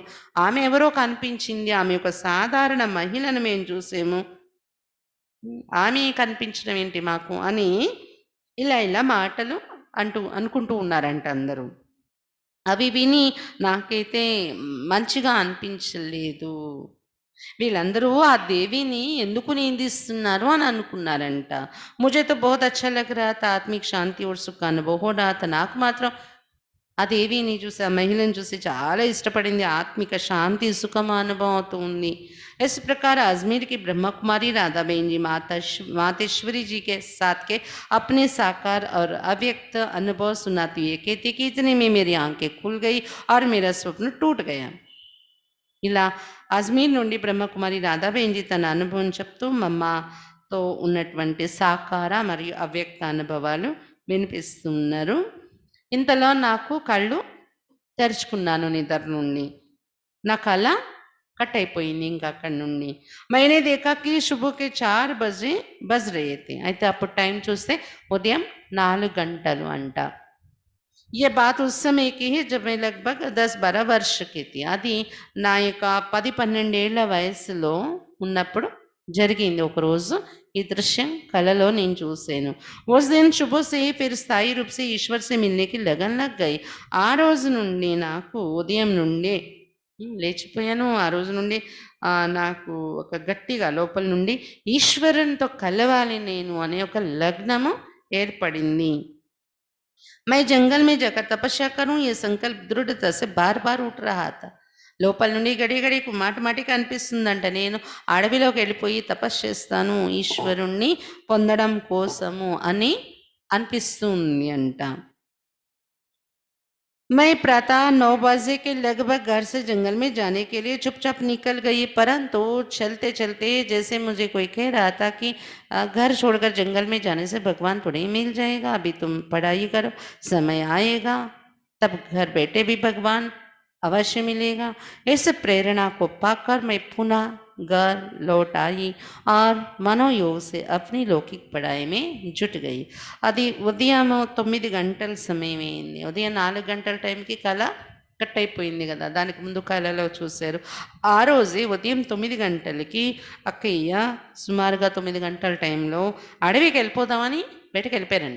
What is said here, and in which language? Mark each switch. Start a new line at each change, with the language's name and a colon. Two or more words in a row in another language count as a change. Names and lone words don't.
Telugu: ఆమె ఎవరో కనిపించింది, ఆమె ఒక సాధారణ మహిళను మేము చూసాము, ఆమె కనిపించడం ఏంటి మాకు అని ఇలా మాటలు అనుకుంటూ ఉన్నారంట అందరూ. అవి విని నాకైతే మంచిగా అనిపించలేదు. వీళ్ళందరూ ఆ దేవిని ఎందుకు నిందిస్తున్నారు అని అనుకున్నారంట.
Hindi: मुझे तो बहुत अच्छा लग रहा था, आत्मिक शांति और सुख का अनुभव हो रहा था.
Telugu: నాకు మాత్రం ఆ దేవిని చూసి, ఆ మహిళను చూసి చాలా ఇష్టపడింది. ఆత్మిక శాంతి సుఖం అనుభవం అవుతుంది.
Hindi: इस प्रकार अजमेर की ब्रह्मा कुमारी राधा बहन जी मातेश्वरी जी के साथ के अपने साकार और अव्यक्त अनुभव सुनाती हुए कहती कि इतने में मेरी आंखें खुल गई और मेरा स्वप्न टूट गया.
Telugu: ఇలా అజ్మీర్ నుండి బ్రహ్మకుమారి రాధాబేన్జీ తన అనుభవం చెప్తూ మమ్మతో ఉన్నటువంటి సాకార మరియు అవ్యక్త అనుభవాలు వినిపిస్తున్నారు. ఇంతలో నాకు కళ్ళు తెరుచుకున్నాను నిద్ర నుండి. నా కల కట్ అయిపోయింది ఇంక అక్కడి నుండి.
Hindi: मैंने देखा कि सुबह के 4 बजे बज रहे थे.
Telugu: అయితే అప్పుడు టైం చూస్తే ఉదయం 4 గంటలు అంట.
Hindi: ये बात उस समय की है जब मैं लगभग 10-12 वर्ष की थी.
Telugu: అది నా యొక్క 10-12 ఏళ్ల వయసులో ఉన్నప్పుడు జరిగింది ఒకరోజు. ఈ దృశ్యం కలలో నేను చూసాను.
Hindi: उस दिन सुबह से ही फिर स्थायी रूप से ईश्वर से मिलने की लगन लग गई.
Telugu: ఆ రోజు నుండి నాకు ఉదయం నుండే లేచిపోయాను. ఆ రోజు నుండి నాకు ఒక గట్టిగా లోపల నుండి ఈశ్వరునితో కలవాలి నేను అనే ఒక లగ్నము ఏర్పడింది.
Hindi: मैं जंगल में जाकर तपस्या करूं ये संकल्प दृढ़ता से बार-बार उठ रहा था.
Telugu: లోపల నుండి గడి మాటికి అనిపిస్తుందంట, నేను అడవిలోకి వెళ్ళిపోయి తపస్సు చేస్తాను ఈశ్వరుణ్ణి పొందడం కోసము అని అనిపిస్తుంది అంట.
Hindi: मैं प्रातः 9 बजे के लगभग घर से जंगल में जाने के लिए चुपचाप निकल गई, परंतु चलते चलते जैसे मुझे कोई कह रहा था कि घर छोड़कर जंगल में जाने से भगवान थोड़े ही मिल जाएगा, अभी तुम पढ़ाई करो, समय आएगा तब घर बैठे भी भगवान अवश्य मिलेगा. इस प्रेरणा को पाकर मैं पुनः घर लौट आई और मनोयोग से अपनी लौकिक पढ़ाई में जुट गई.
Telugu: అది ఉదయం 9 గంటల సమయం అయింది. ఉదయం 4 గంటల టైంకి కళ కట్ అయిపోయింది కదా, దానికి ముందు కళలో చూశారు. ఆ రోజే ఉదయం 9 గంటలకి అక్కయ్య సుమారుగా 9 గంటల టైంలో అడవికి వెళ్ళిపోదామని బయటకు వెళ్ళిపోయారంట.